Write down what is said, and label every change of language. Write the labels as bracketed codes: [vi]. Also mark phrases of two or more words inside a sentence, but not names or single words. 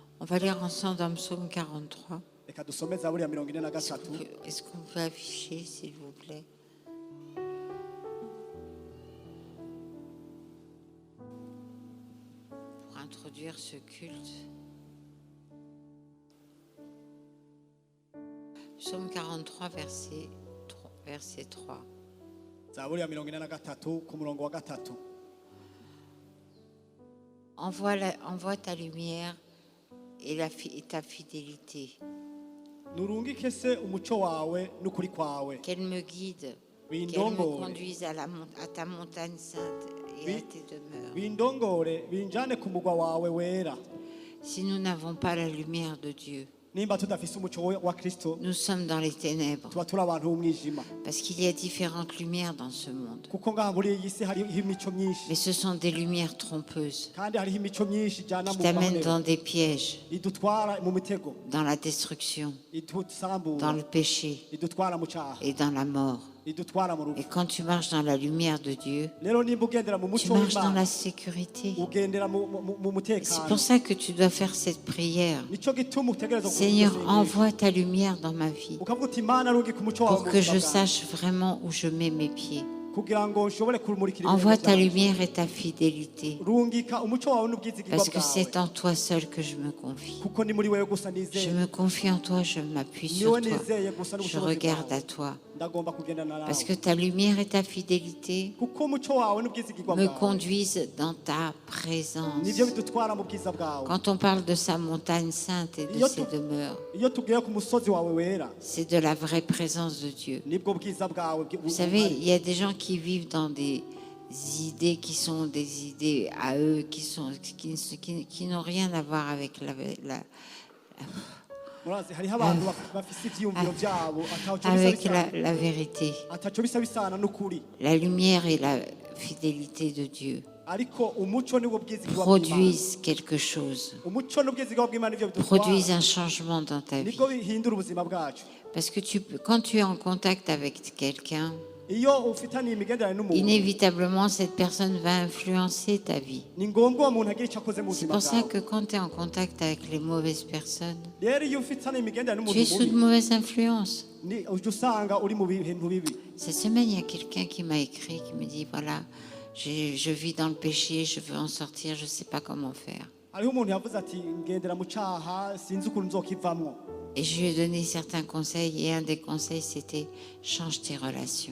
[fr] va lire ensemble dans le psaume 43. [rn] reka dusome zaburi ya 43. [fr] Est-ce qu'on peut afficher, s'il vous plaît? Pour introduire ce culte. Psaume 43, verset 3. [rn] zaburi ya 43 ku murongo wa 3. [fr] Envoie ta lumière et ta fidélité. [rn] nurungike se umuco wawe n'ukuri kwawe, [fr] Qu'elle me guide, qu'elle me [rn] bindongore [fr] conduise à ta montagne sainte et à tes demeures. [rn] bindongore binjane ku mugwa wawe wera. [fr] Si nous n'avons pas la lumière de Dieu, [rn] nimba tudafise umuco wa Kristo [fr] nous sommes dans les ténèbres. [rn] tuba turi abantu b'umwijima, [fr] Parce qu'il y a différentes lumières dans ce monde. [rn] kuko ngaha muri iyi si hariho imico myinshi, [fr] Mais ce sont des lumières trompeuses [rn] kandi hariho imico myinshi ijana [fr] qui [rn] mu [fr] t'amènent [rn] mahonero, [fr] dans des pièges, [rn] idutwara mu mitego, [fr] dans la destruction, dans [rn] idusambura, [fr] le péché [rn] idutwara mu cyaha, [fr] et dans la mort. [rn] idutwara mu [fr] Et [rn] rupfu. [fr] quand tu marches dans la lumière de Dieu, [rn] rero nimba ugendera mu [fr] tu [rn] muco [fr] marches dans [rn] w'Imana, [fr] la sécurité. [rn] ugendera mu [fr] C'est [rn] mutekano. [fr] pour ça que tu dois faire cette prière. [rn] Nico gituma utegereza [fr] Seigneur, [rn] kugusengesha. [fr] envoie ta lumière dans ma vie [rn] ukavuga uti Imana rungika umuco wawe [fr] pour [rn] mu [fr] que [rn] buzima [fr] je [rn] bwanjye, [fr] sache vraiment où je mets mes pieds. [rn] kugira ngo nshobore kumurikira [fr] Envoie [rn] ibirenge [fr] ta [rn] byanjye. [fr] lumière et ta fidélité. [rn] rungika umuco wawe n'ubwizigirwa [fr] Parce que [rn] bwawe, [fr] c'est en toi seul que je me confie. [rn] kuko ni muri wewe gusa [fr] Je [rn] nizeye, [fr] me confie en toi, je m'appuie sur [rn] niwe [fr] toi. [rn] nizeye gusa [fr] Je [rn] n'ubushobozi [fr] regarde [rn] bwawe. [fr] à toi. [rn] ndagomba kugendana nawe, [fr] Parce que ta lumière et ta fidélité [rn] kuko umuco wawe n'ubwizigirwa [fr] me [rn] bwawe [fr] conduisent dans ta présence. [rn] nibyo bidutwara mu bwiza bwawe. [fr] Quand on parle de sa montagne sainte et de ses demeures, [rn] iyo tugiye ku musozi wawe wera, [fr] c'est de la vraie présence de Dieu. [rn] nibwo bwiza bwawe [fr] Vous savez, il y a des gens qui vivent dans des idées qui sont des idées à eux, qui n'ont rien à voir avec [rn] murazi hariho abantu bafise ivyiyumviro vyabo [fr] avec la vérité. [rn] ataco bisa bisana n'ukuri, [fr] La lumière et la fidélité de Dieu [rn] ariko umuco nibwo bwizigirwa bw'Imana. [fr] produisent quelque chose, [rn] umuco n'ubwizigirwa bw'Imana nivyo [fr] produisent [rn] bidutwara, [fr] un changement dans ta vie. [rn] nibwo bihindura ubuzima bwacu. [fr] Parce que quand tu es en contact avec quelqu'un, [rn] iyo ufitaniye imigenderanire n'umuntu, [fr] inévitablement, cette personne va influencer ta vie. [rn] ni ngombwa uwo muntu agira icyo akoze mu [fr] C'est [rn] buzima [fr] pour ça [rn] bwawe. [fr] que quand tu es en contact avec les mauvaises personnes, [rn] rero iyo ufitaniye imigenderanire [fr] tu es [rn] n'umuntu [fr] sous de [rn] mubi, [fr] mauvaises influences. [rn] ujya usanga uri mu bintu bibi. [fr] Cette semaine, il y a quelqu'un qui m'a écrit, qui me dit, voilà, je vis dans le péché, je veux en sortir, je ne sais pas comment faire. [rn] hariho umuntu yavuze ati ngendera mu cyaha sinzi ukuntu nzokivamwo. [fr] Et je lui ai donné certains conseils, et un des conseils, c'était, change tes relations.